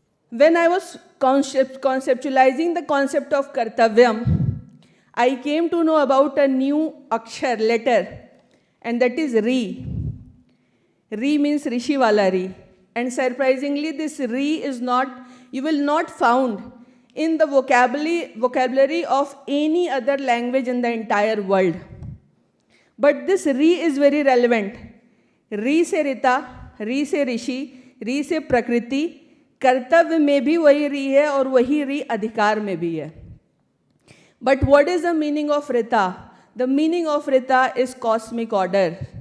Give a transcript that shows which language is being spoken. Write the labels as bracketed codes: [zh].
[en] When I was conceptualizing the concept of Kartavyam, I came to know about a new akshar, letter, and that is Ri. Ri means Rishi wala Ri. And surprisingly, this Ri is not, you will not found in the vocabulary of any other language in the entire world. But this Ri is very relevant. [hi] Ri se Rita, Ri se Rishi, Ri se Prakriti, कर्तव्य में भी वही री है और वही री अधिकार में भी है. [en] But what is the meaning of Rita? The meaning of Rita is cosmic order.